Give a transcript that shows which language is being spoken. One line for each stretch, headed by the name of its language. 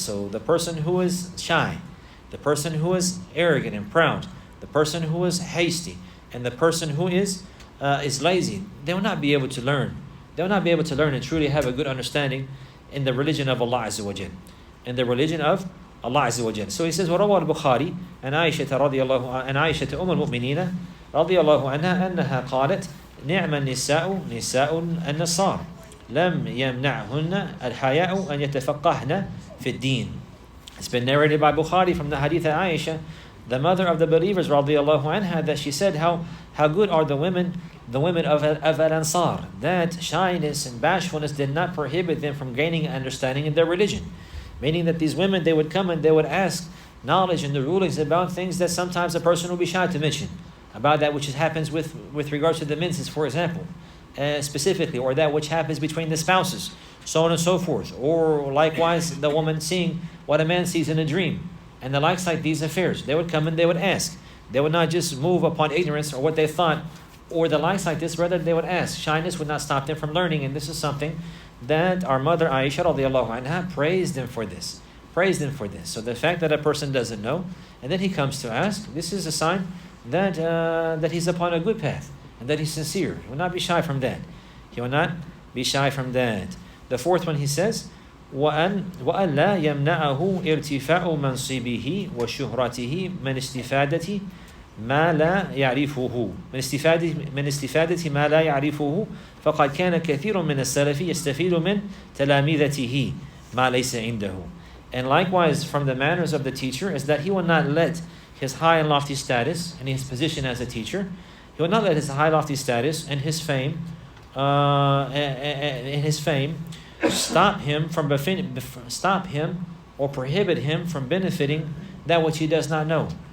English: So the person who is shy, the person who is arrogant and proud, the person who is hasty, and the person who is lazy, they will not be able to learn. They will not be able to learn and truly have a good understanding in the religion of Allah Azza wa Jal. In the religion of Allah Azza wa Jal. So he says,
Arabic: وَرَوَى الْبُخَارِي أَنْ عَائِشَةَ أُمُّ الْمُؤْمِنِينَ رضي الله عنها أنها قالت نعم النساء نساء النصار لم يمنعهن الحياء أن يتفقهن في الدين.
English: It's been narrated by Bukhari from the hadith of Aisha, the mother of the believers radiallahu anha, that she said how good are the women of Al-Ansar, that shyness and bashfulness did not prohibit them from gaining understanding in their religion. Meaning that these women, they would come and they would ask knowledge and the rulings about things that sometimes a person will be shy to mention, about that which happens with regards to the menses, for example, specifically, or that which happens between the spouses, so on and so forth. Or likewise, the woman seeing what a man sees in a dream, and the likes like these affairs. They would come and they would ask. They would not just move upon ignorance or what they thought, or the likes like this. Rather, they would ask. Shyness would not stop them from learning, and this is something that our mother Aisha radiallahu anha praised them for this. Praised them for this. So the fact that a person doesn't know, and then he comes to ask, this is a sign that he's upon a good path, and that he's sincere. He will not be shy from that. He will not be shy from that. The fourth one, he says,
Arabic: وأن لا يمنعه ارتفاع منصبه وشهرته من استفادة ما لا يعرفه من استفادة ما لا يعرفه فقد كان كثير من السلف يستفيد من تلامذته ما ليس عنده.
English: And likewise, from the manners of the teacher is that he will not let his high and lofty status and his position as a teacher, he will not let his high lofty status and his fame stop him or prohibit him from benefiting that which he does not know.